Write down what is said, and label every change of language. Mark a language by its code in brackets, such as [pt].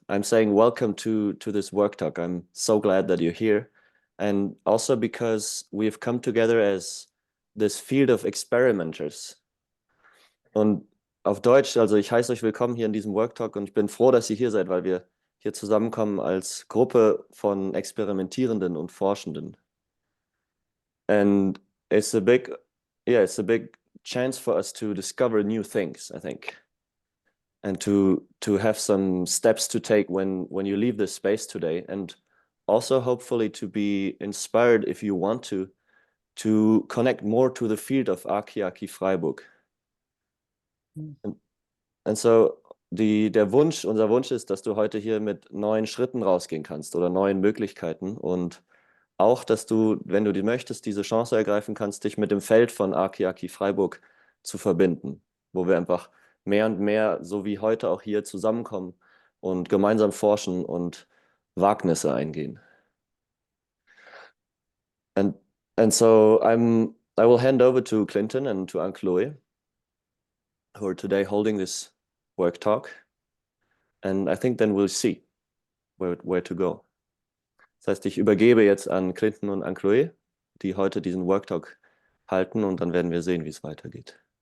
[en] I'm saying welcome to this work talk. I'm so glad that you're here. And also because we've come together as this field of experimenters. [de] Und auf Deutsch, also ich heiße euch willkommen hier in diesem Work Talk und ich bin froh, dass ihr hier seid, weil wir hier zusammenkommen als Gruppe von Experimentierenden und Forschenden. [en] And it's a big, it's a big chance for us to discover new things, I think, and to have some steps to take when you leave this space today, and also hopefully to be inspired, if you want to connect more to the field of Archiaki Freiburg. And so [de] unser Wunsch ist, dass du heute hier mit neuen Schritten rausgehen kannst oder neuen Möglichkeiten und auch, dass du, wenn du die möchtest, diese Chance ergreifen kannst, dich mit dem Feld von Archiaki Freiburg zu verbinden, wo wir einfach mehr und mehr, so wie heute auch hier, zusammenkommen und gemeinsam forschen und Wagnisse eingehen. [en] And so I will hand over to Clinton and to Anne-Chloé, who are today holding this work talk, and I think then we'll see where to go. [de] Das heißt, ich übergebe jetzt an Clinton und Anne-Chloé, die heute diesen Worktalk halten, und dann werden wir sehen, wie es weitergeht.